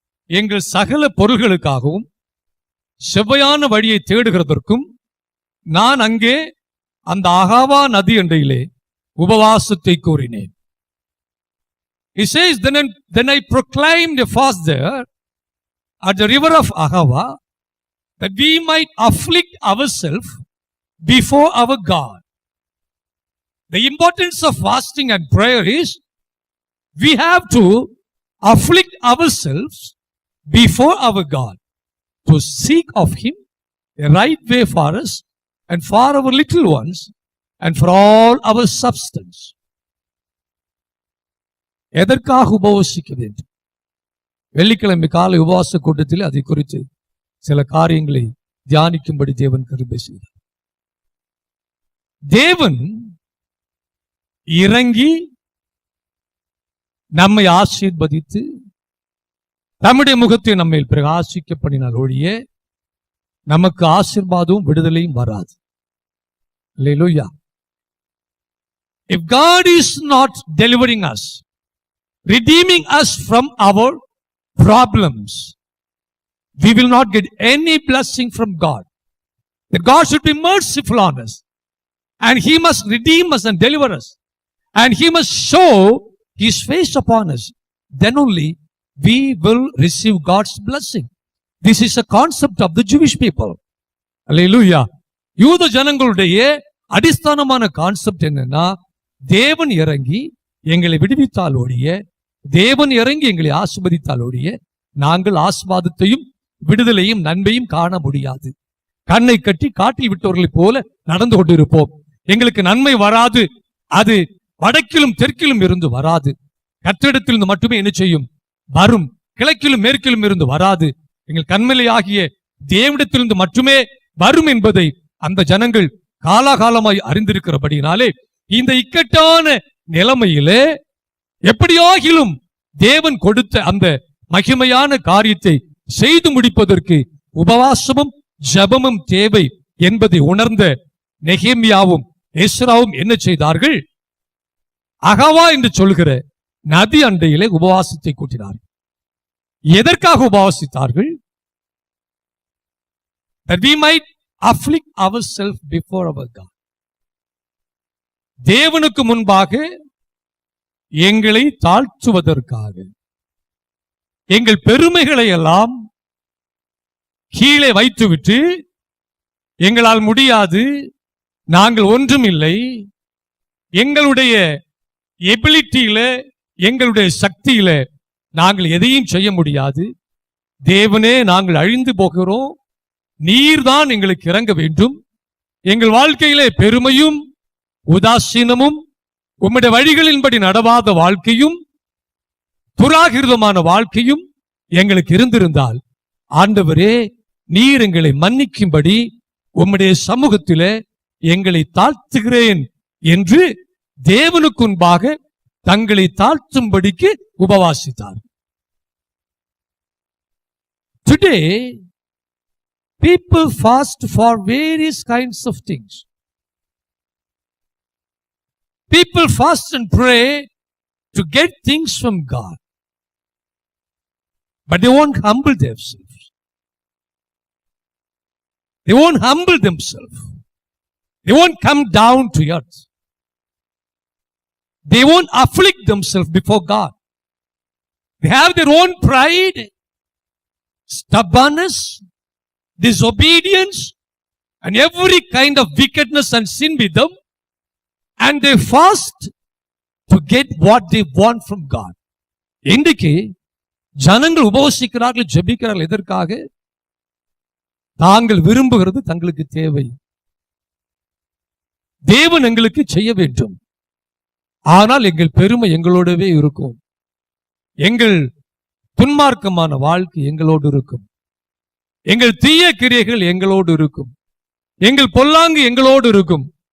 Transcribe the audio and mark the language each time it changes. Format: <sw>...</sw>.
<ta>எங்கள் சகல பொருள்களுக்காகவும் செவ்வையான வழியை தேடுகிறதற்கும் நான் அங்கே அந்த அகாவா நதி அண்டையிலே உபவாசத்தை கூறினேன்.</ta> <en>He says, then I proclaimed a fast there at the river of Ahava, that we might afflict ourselves before our God. The importance of fasting and prayer is we have to afflict ourselves before our God to seek of Him a right way for us and for our little ones and for all our substance.</en> <ta>எதற்காக உபவாசிக்க வேண்டும்? வெள்ளிக்கிழமை காலை உபவாச கூட்டத்தில் அதை குறித்து சில காரியங்களை தியானிக்கும்படி தேவன் கிருபை செய்தார். தேவன் இறங்கி நம்மை ஆசீர்வதித்து நம்முடைய முகத்தை நம்மை பிரகாசிக்க பண்ணினால் ஒழிய நமக்கு ஆசீர்வாதமும் விடுதலையும் வராது. அல்லேலூயா.</ta> <en>If God is not delivering us, redeeming us from our problems, we will not get any blessing from God. That God should be merciful on us, and He must redeem us and deliver us, and He must show His face upon us. Then only we will receive God's blessing. This is a concept of the Jewish people. Hallelujah.</en> <ta>யூத ஜனங்களுடைய அடிஸ்தானமான concept என்னன்னா, தேவன் இறங்கி எங்களை விடுவித்தால் ஒழிய, தேவன் இறங்கி எங்களை ஆசீர்வதித்தால் ஒழிய நாங்கள் ஆசீர்வாதத்தையும் விடுதலையும் நன்மையும் காண முடியாது. கண்ணை கட்டி காட்டில் விட்டவர்களைப் போல நடந்து கொண்டிருப்போம். எங்களுக்கு நன்மை வராது. அது வடக்கிலும் தெற்கிலும் இருந்து வராது. கர்த்தரிடத்திலிருந்து மட்டுமே என்ன செய்யும்? வரும். கிழக்கிலும் மேற்கிலும் இருந்து வராது. எங்கள் கண்மலை ஆகிய தேவனிடத்திலிருந்து மட்டுமே வரும் என்பதை அந்த ஜனங்கள் காலாகாலமாய் அறிந்திருக்கிறபடினாலே இந்த இக்கட்டான நிலைமையிலே எப்படியாகிலும் தேவன் கொடுத்த அந்த மகிமையான காரியத்தை செய்து முடிப்பதற்கு உபவாசமும் ஜெபமும் தேவை என்பதை உணர்ந்த நெகேமியாவும் எஸ்ராவும் என்ன செய்தார்கள்? அகவா என்று சொல்கிற நதி அண்டையிலே உபவாசத்தை கூட்டினார்கள். எதற்காக உபவாசித்தார்கள்?</ta> <en>That we might afflict ourselves before our God.</en> <ta>தேவனுக்கு முன்பாக எங்களை தாழ்த்துவதற்காக, எங்கள் பெருமைகளை எல்லாம் கீழே வைத்துவிட்டு, எங்களால் முடியாது, நாங்கள் ஒன்றும் இல்லை, எங்களுடைய எபிலிட்டியில எங்களுடைய சக்தியில நாங்கள் எதையும் செய்ய முடியாது, தேவனே நாங்கள் அழிந்து போகிறோம், நீர்தான் எங்களுக்கு இறங்க வேண்டும், எங்கள் வாழ்க்கையிலே பெருமையும் உதாசீனமும் உம்முடைய வழிகளின்படி நடவாத வாழ்க்கையும் துராகிருதமான வாழ்க்கையும் எங்களுக்கு இருந்திருந்தால், ஆண்டவரே நீர் எங்களை மன்னிக்கும்படி உம்முடைய சமூகத்திலே எங்களை தாழ்த்துகிறேன் என்று தேவனுக்கு முன்பாக தங்களை தாழ்த்தும்படிக்கு உபவாசித்தார்.</ta> <en>Today, people fast for various kinds of things. People fast and pray to get things from God, but they won't humble themselves. They won't humble themselves. They won't come down to earth. They won't afflict themselves before God. They have their own pride, stubbornness, disobedience, and every kind of wickedness and sin with them, and they fast to get what they want from God.</en> <ta>இன்றைக்கு ஜனங்கள் உபவாசிக்கிறார்கள், ஜெபிக்கிறார்கள். எதற்காக? தாங்கள் விரும்புகிறது தங்களுக்கு தேவை. தேவன் எங்களுக்கு செய்ய வேண்டும், ஆனால் எங்கள் பெருமை எங்களோடவே இருக்கும், எங்கள் துன்மார்க்கமான வாழ்க்கை எங்களோடு இருக்கும், எங்கள் தீய கிரியைகள் எங்களோடு இருக்கும், எங்கள் பொல்லாங்கு எங்களோடு இருக்கும்.</ta>